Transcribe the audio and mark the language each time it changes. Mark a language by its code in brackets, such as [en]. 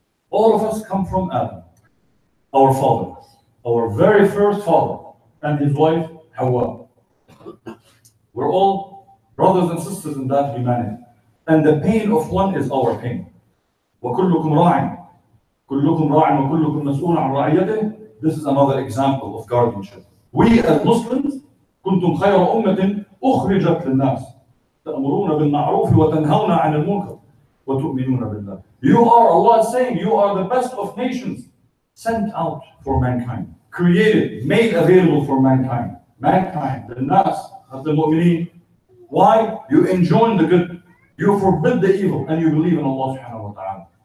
[en] All of us come from Adam, our father, our very first father, and his wife, Hawa. We're all brothers and sisters in that humanity. And the pain of one is our pain. [ar] وَكُلُّكُمْ رَاعٍ كُلُّكُمْ رَاعٍ وَكُلُّكُمْ مَسْئُولٌ عَنْ رَعِيَّتِهِ. [en] This is another example of guardianship. We as Muslims, [ar] كنتم خير أمة أخرجت للناس تأمرون بالمعروف وتنهون عن المنكر وتؤمنون بالله. [en] You are, Allah is saying, you are the best of nations sent out for mankind, created, made available for mankind. Mankind, the nas, of the mu'mineen. Why? You enjoin the good, you forbid the evil, and you believe in Allah subhanahu wa ta'ala.